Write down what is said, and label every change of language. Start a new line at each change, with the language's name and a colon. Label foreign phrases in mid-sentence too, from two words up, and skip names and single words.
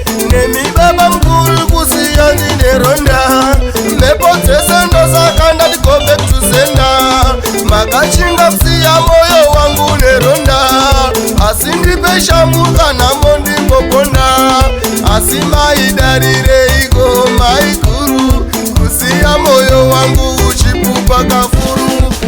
Shona: Nemi baba mkuru kusiya ndine ronda. Mhepo dzese ndosaka ndati
English: go back to sender.
Shona: Makachinga kusiya moyo wangu neronda. Asi ndipe shangu kana mondimbopona. Asi maidarireiko mai guru? Kusiya moyo wangu uchipupa kafuru.